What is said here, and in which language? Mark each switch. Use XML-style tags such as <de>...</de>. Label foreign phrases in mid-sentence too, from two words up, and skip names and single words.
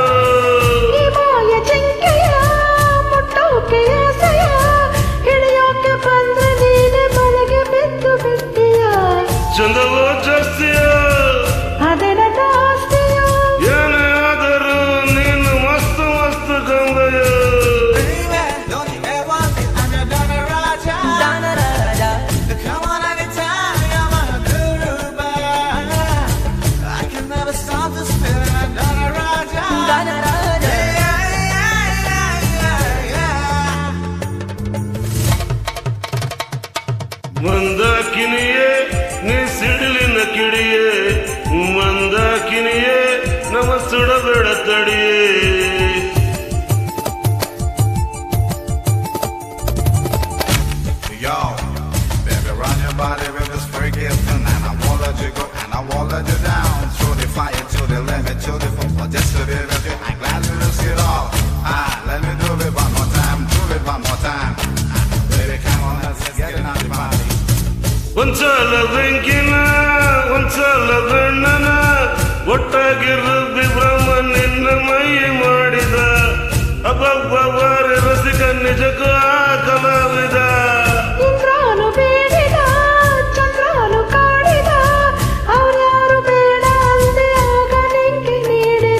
<kn>ಈ ಮಾಯ ಜಿಂಕೆಯ ಮುಟ್ಟೋಕೆ ಆಸೆಯ, ಹಿಡಿಯೋಕೆ ಬಂದ್ರೆ ನೀನೆ ಮನೆಗೆ ಬಿದ್ದು ಬಿಟ್ಟಿಯ. ಚಂದವೋ ಜಾಸ್ತಿಯ ಅದೇ ನನ್ನ ಆಸ್ತಿಯ, ಏನೇ ಆದರೂ ನೀನು ಮಸ್ತ್ ಮಸ್ತ್ ಕಂದಯ.</kn> <en>Baby, don't you ever think I'm your Donna Raja? Donna Raja. Come on anytime, you're my guru, I can never stop the spirit of Donna Raja. Donna Raja.</en> <kn>ಮಂದಾಕಿನಿಯೇ ನೀ ಸಿಡಿಲಿನ ಕಿಡಿಯೇ, ಮಂದಾಕಿನಿಯೇ ನಮ್ಮ ಸುಡಬೇಡ ತಡಿಯೇ.</kn> <en>Yo, baby, run your body with this freaky thing, and I won't let you go, and I won't let you down. Through the fire, to the limit, to the football, just to be with you. I'm glad to risk it all. Let me do it one more time, do it one more time. Baby, come on, let's get it out the body.</en> <kn>ಒಂದ್ಸಲ ಬೆಂಕಿನ ಒಂದ್ಸಲ ಬೆಣ್ಣನ ಒಟ್ಟಾಗಿ ರುಬ್ಬಿ ಬ್ರಹ್ಮ ನಿನ್ನ ಮೈ ಮಾಡಿದ. ಅಬ್ಬಬ್ಬಾರಿ ರಸಿಕ ನಿಜಕ್ಕೂ ಆ ಕಲಾವಿದ. ಇಂದ್ರಾನು ಬೇಡಿದ ಚಂದ್ರಾನು ಕಾಡಿದ, ಅವ್ರ್ಯಾರು ಬೇಡ ಅಂದೆ ಆಗ ನಿಂಗೆ ನೀಡಿದ.</kn>